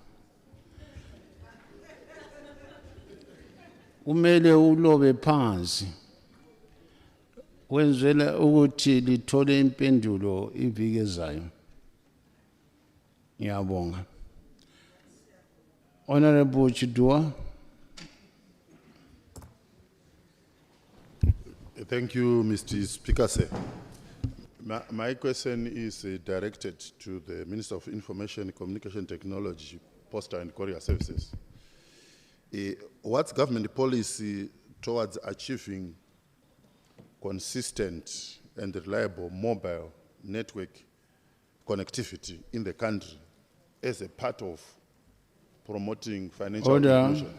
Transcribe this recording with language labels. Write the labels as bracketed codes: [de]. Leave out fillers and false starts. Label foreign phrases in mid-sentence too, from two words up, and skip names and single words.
[nd] Umele ulobe phansi wenzela ukuthi lithole impendulo iviki ezayo. Ngiyabonga. Honorable Chidua. [en] Thank you, Mr. Speaker, sir. My question is directed to the Minister of Information, Communication Technology, Postal and Courier Services. What's government policy towards achieving consistent and reliable mobile network connectivity in the country as a part of promoting financial inclusion?